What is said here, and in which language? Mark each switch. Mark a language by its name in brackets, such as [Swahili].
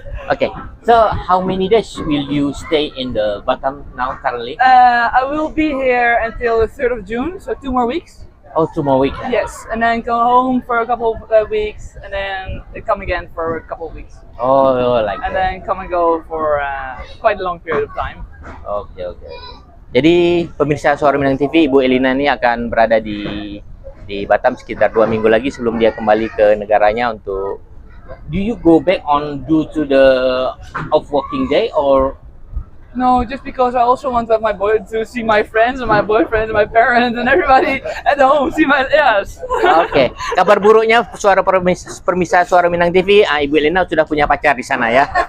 [English] Okay, so how many days will you stay in the Batam now currently? I will be here until the 3rd of June, so 2 more weeks. Oh, 2 more weeks. Yes, and then go home for a couple of weeks, and then come again for a couple of weeks, Oh, like and that. then come and go for quite a long period of time. Oke. [Indonesian] Jadi pemirsa Suara Minang TV, Ibu Elina ini akan berada di Batam sekitar 2 minggu lagi sebelum dia kembali ke negaranya untuk. [English] Do you go back on due to the off working day or? No, just because I also want to see my friends and my boyfriends and my parents and everybody at home. [Indonesian] Oke. Kabar buruknya pemirsa Suara Minang TV, Ibu Elina sudah punya pacar di sana ya.